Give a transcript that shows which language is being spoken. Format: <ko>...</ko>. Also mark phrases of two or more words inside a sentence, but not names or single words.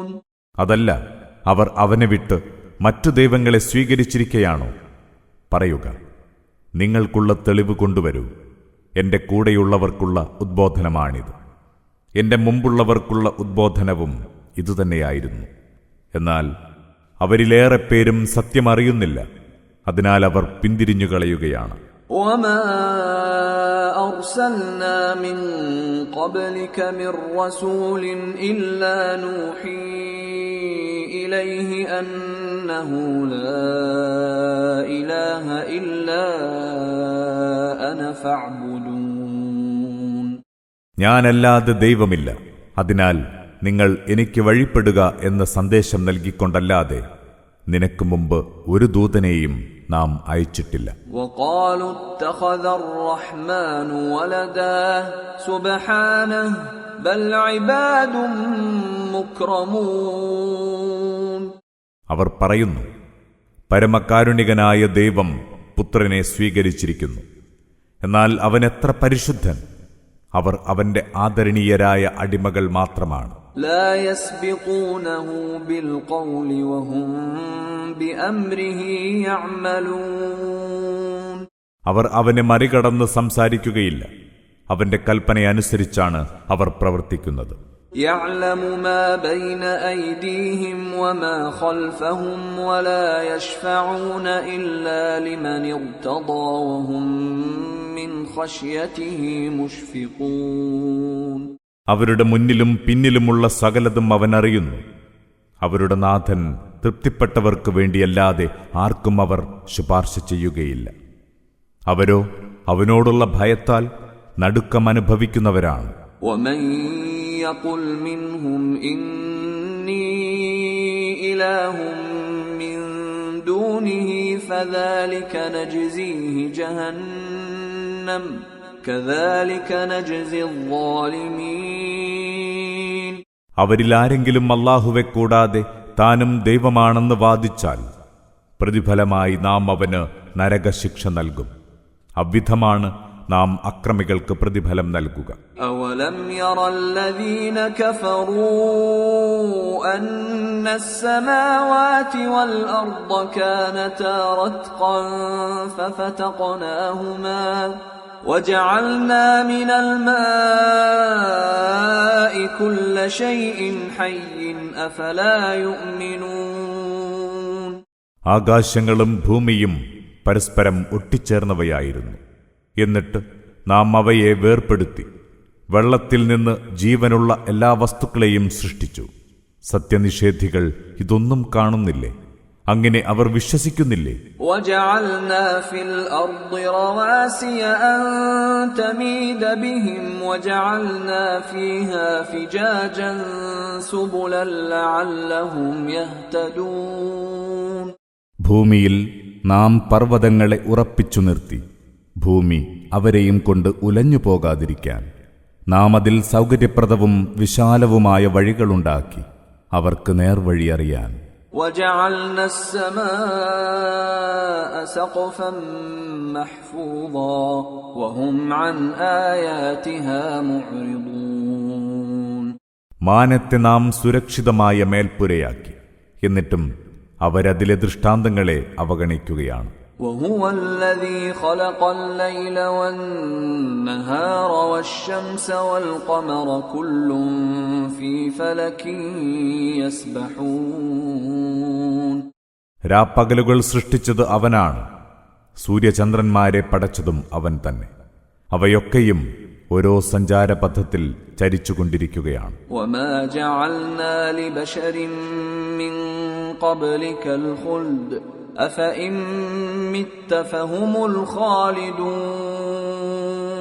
<ml>അതല്ല, അവർ അവനെ വിട്ട് മറ്റു ദൈവങ്ങളെ സ്വീകരിച്ചിരിക്കയാണോ? പറയുക, നിങ്ങൾക്കുള്ള തെളിവ് കൊണ്ടുവരൂ. എന്റെ കൂടെയുള്ളവർക്കുള്ള ഉദ്ബോധനമാണിത്. എന്റെ മുമ്പുള്ളവർക്കുള്ള ഉദ്ബോധനവും ഇതുതന്നെയായിരുന്നു. എന്നാൽ അവരിലേറെ പേരും സത്യമറിയുന്നില്ല, അതിനാൽ അവർ പിന്തിരിഞ്ഞുകളയുകയാണ്.</ml> <ar>وما أرسلنا من قبلك من رسول إلا نوحي إليه أنه لا إله إلا أنا فاعبدون.</ar> <ml>ഞാനല്ലാതെ ദൈവമില്ല, അതിനാൽ നിങ്ങൾ എനിക്ക് വഴിപ്പെടുക എന്ന സന്ദേശം നൽകിക്കൊണ്ടല്ലാതെ നിനക്ക് മുമ്പ് ഒരു ദൂതനെയും നാം അയച്ചിട്ടില്ല.</ml> <ar>وقالوا اتخذ الرحمن ولدا سبحانه بل عباد مكرمون.</ar> <ml>അവർ പറയുന്നു, പരമകാരുണികനായ ദൈവം പുത്രനെ സ്വീകരിച്ചിരിക്കുന്നു. എന്നാൽ അവൻ എത്ര പരിശുദ്ധൻ! അവർ അവന്റെ ആദരണീയരായ അടിമകൾ മാത്രമാണ്.</ml> <ar>لا يسبقونه بالقول وهم بأمره يعملون.</ar> <ml>അവർ അവനെ മറികടന്ന് സംസാരിക്കുകയില്ല. അവന്റെ കൽപ്പനയനുസരിച്ചാണ് അവർ പ്രവർത്തിക്കുന്നത്.</ml> <ar>يعلم ما بين أيديهم وما خلفهم ولا يشفعون إلا لمن ارتضى وهم من خشيته مشفقون.</ar> <ml>അവരുടെ മുന്നിലും പിന്നിലുമുള്ള സകലതും അവൻ അറിയുന്നു. അവരുടെ നാഥൻ തൃപ്തിപ്പെട്ടവർക്ക് വേണ്ടിയല്ലാതെ ആർക്കും അവർ ശുപാർശ ചെയ്യുകയില്ല. അവരോ അവനോടുള്ള ഭയത്താൽ നടുക്കമനുഭവിക്കുന്നവരാണ്.</ml> <ar>ومن يقل منهم إني إله من دونه فذلك نجزيه جهنم كذلك نجزي الظالمين.</ar> <ml>അവരിൽ ആരെങ്കിലും അല്ലാഹുവെ കൂടാതെ താനും ദൈവമാണെന്ന് വാദിച്ചാൽ പ്രതിഫലമായി നാം അവന് നരകശിക്ഷ നൽകും. അവിധമാണ് നാം അക്രമികൾക്ക് പ്രതിഫലം നൽകുക.</ml> <ar>أولم ير الذين كفروا أن السماوات والأرض كانتا رتقا ففتقناهما وجعلنا من الماء كل شيء حي أفلا يؤمنون.</ar> <ml>ആകാശങ്ങളും ഭൂമിയും പരസ്പരം ഒട്ടിച്ചേർന്നവയായിരുന്നു. എന്നിട്ട് നാം അവയെ വേർപെടുത്തി വെള്ളത്തിൽ നിന്ന് ജീവനുള്ള എല്ലാ വസ്തുക്കളെയും സൃഷ്ടിച്ചു. സത്യനിഷേധികൾ ഇതൊന്നും കാണുന്നില്ലേ? അങ്ങനെ അവർ വിശ്വസിക്കുന്നില്ലേ?</ml> <ar>وجعلنا في الأرض رواسي أن تميد بهم وجعلنا فيها فجاجا سبلا لعلهم يهتدون.</ar> <ml>ഭൂമിയിൽ നാം പർവ്വതങ്ങളെ ഉറപ്പിച്ചു നിർത്തി ഭൂമി അവരെയും കൊണ്ട് ഉലഞ്ഞു പോകാതിരിക്കാൻ നാം അതിൽ സൗകര്യപ്രദവും വിശാലവുമായ വഴികളുണ്ടാക്കി അവർക്ക് നേർവഴി അറിയാൻ.</ml> <ar>وجعلنا السماء سقفا محفوظا وهم عن آياتها معرضون.</ar> <ml>മാനത്തെ നാം സുരക്ഷിതമായ മേൽപ്പുരയാക്കി. എന്നിട്ടും അവരതിലെ ദൃഷ്ടാന്തങ്ങളെ അവഗണിക്കുകയാണ്.</ml> <ar>وهو الذي خلق الليل والنهار والشمس والقمر كل في فلك يسبحون.</ar> <ml>രാപ്പകലുകൾ സൃഷ്ടിച്ചത് അവനാണ്. സൂര്യചന്ദ്രന്മാരെ പടച്ചതും അവൻ തന്നെ. അവയൊക്കെയും ഓരോ സഞ്ചാരപഥത്തിൽ ചരിച്ചുകൊണ്ടിരിക്കുകയാണ്.</ml> <ar>وما جعلنا لبشر من قبلك الخلد أفإن مت فهم الخالدون.</ar>